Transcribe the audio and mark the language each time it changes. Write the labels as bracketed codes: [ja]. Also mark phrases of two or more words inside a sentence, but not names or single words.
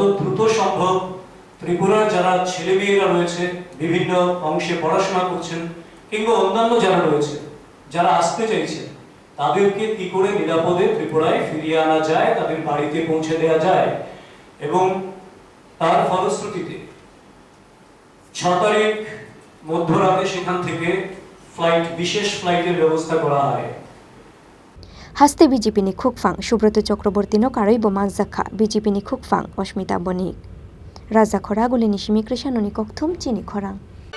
[bn] দ্রুত সম্ভব ত্রিপুরার যারা ছেলেমেয়েরা রয়েছে বিভিন্ন অংশে পড়াশোনা করছেন কিংবা অন্যান্য যারা রয়েছে যারা আসতে চাইছেন তাদেরকে কি করে নিরাপদে ত্রিপুরায় ফিরিয়ে আনা যায় তাদের বাড়িতে পৌঁছে দেওয়া যায় এবং তার ফলশ্রুতিতে 6 তারিখ মধ্যরাতে সেখান থেকে বিশেষ ফ্লাইটের ব্যবস্থা করা হয় [trp] Haste BJP ni khukphang Subroto Chakraborty no karoi bo magjakha BJP ni khukphang Asmita Bonik Raja Khoraguli ni Shimi Krishanoni kokthum Chini Khorang